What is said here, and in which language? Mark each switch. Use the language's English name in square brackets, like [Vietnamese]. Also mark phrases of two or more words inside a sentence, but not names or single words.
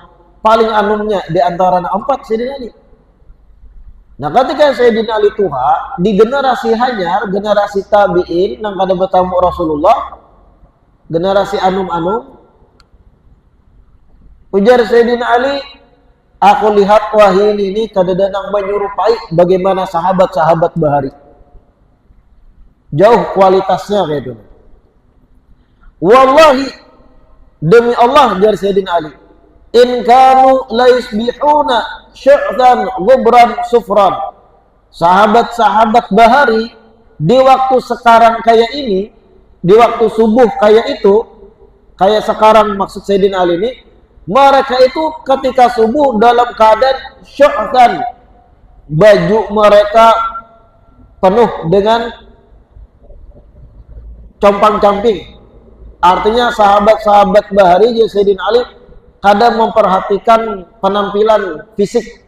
[Banjar] Paling anumnya di antara empat Sayyidina Ali. Nah, ketika Sayyidina Ali tua, di generasi hanyar, generasi tabi'in yang kada bertamu Rasulullah, generasi anum-anum, ujar Sayyidina Ali, aku lihat wahyu ini kadang-kadang menyerupai bagaimana sahabat-sahabat bahari. Jauh kualitasnya kayak itu. Wallahi, demi Allah, jar Sayyidina Ali, [Arabic] إن كانوا ليصبحون شعثا غبرا صفرا. [Indonesian] Sahabat-sahabat bahari di waktu sekarang kayak ini, di waktu subuh kayak itu, kayak sekarang maksud Sayyidina Ali ini, mereka itu ketika subuh dalam keadaan syu'dan, baju mereka penuh dengan compang-camping, Artinya sahabat-sahabat Bahari Sayyidina Ali kadang memperhatikan penampilan fisik.